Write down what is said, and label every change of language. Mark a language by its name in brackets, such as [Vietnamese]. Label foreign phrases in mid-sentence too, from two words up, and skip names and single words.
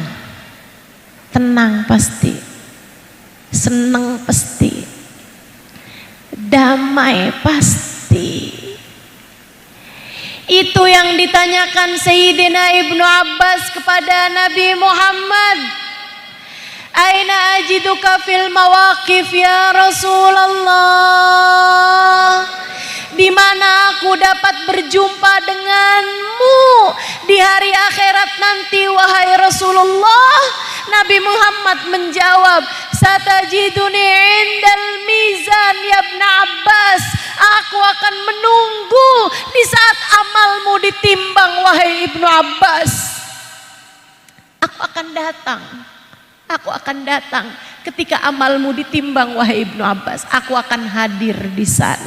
[Indonesian] Tenang pasti, seneng pasti, damai pasti. Itu yang ditanyakan Sayyidina Ibnu Abbas kepada Nabi Muhammad. [Arabic] أين أجدك في المواقف يا رسول الله? [Indonesian] Di mana aku dapat berjumpa denganmu di hari akhirat nanti wahai Rasulullah? Nabi Muhammad menjawab, [Arabic] ستجدني عند الميزان يا ابن عباس. [Indonesian] Aku akan menunggu di saat amalmu ditimbang wahai Ibnu Abbas. Aku akan datang Aku akan datang ketika amalmu ditimbang, wahai Ibnu Abbas. Aku akan hadir di sana.